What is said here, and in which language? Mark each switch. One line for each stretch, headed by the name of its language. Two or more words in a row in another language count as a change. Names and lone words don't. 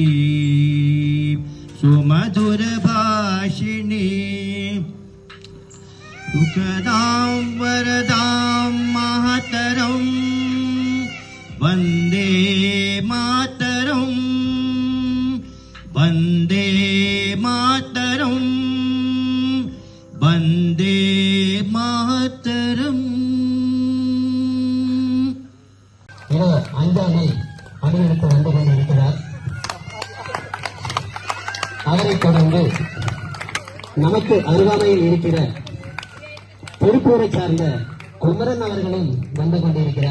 Sanskrit: सुमधुरभाषिणी सुखदां वरदां मातरं वन्दे मातरं वन्दे मातरं वन्दे मातरम्
Tamil: அஞ்சாமை அணியெடுத்து வந்து கொண்டிருக்கிறார். அவரை தொடர்ந்து நமக்கு அருகாமையில் இருக்கிற திருப்பூரை சார்ந்த குமரன் அவர்களும் வந்து கொண்டிருக்கிறார்.